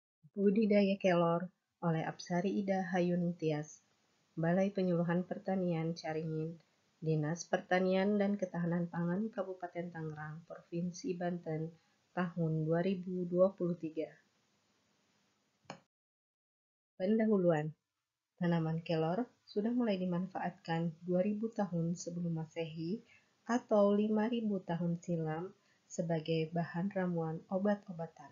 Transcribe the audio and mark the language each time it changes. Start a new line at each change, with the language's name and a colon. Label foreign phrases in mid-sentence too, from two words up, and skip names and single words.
Indonesian: Budidaya kelor oleh Apsari Ida Hayun Tias, Balai Penyuluhan Pertanian Caringin, Dinas Pertanian dan Ketahanan Pangan Kabupaten Tangerang, Provinsi Banten, tahun 2023. Pendahuluan. Tanaman kelor sudah mulai dimanfaatkan 2000 tahun sebelum Masehi atau 5000 tahun silam sebagai bahan ramuan obat-obatan.